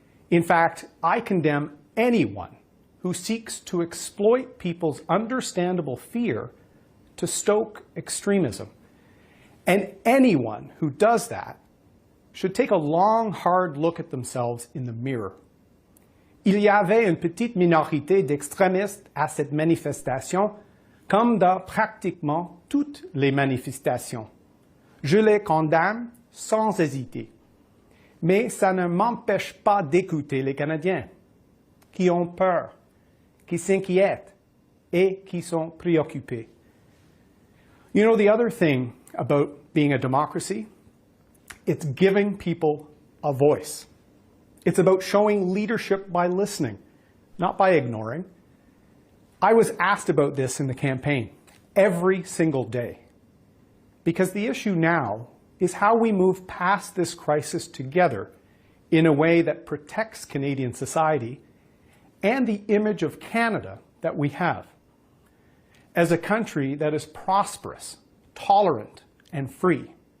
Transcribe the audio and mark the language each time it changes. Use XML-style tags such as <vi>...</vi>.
<en>In fact, I condemn anyone who seeks to exploit people's understandable fear to stoke extremism. And anyone who does that should take a long, hard look at themselves in the mirror.</en> <fr>Il y avait une petite minorité d'extrémistes à cette manifestation, comme dans pratiquement toutes les manifestations. Je les condamne sans hésiter. Mais ça ne m'empêche pas d'écouter les Canadiens qui ont peur, qui s'inquiètent et qui sont préoccupés.</fr> <en>You know, the other thing about being a democracy, it's giving people a voice. It's about showing leadership by listening, not by ignoring. I was asked about this in the campaign every single day, because the issue now is how we move past this crisis together in a way that protects Canadian society and the image of Canada that we have as a country that is prosperous, tolerant, and free.</en>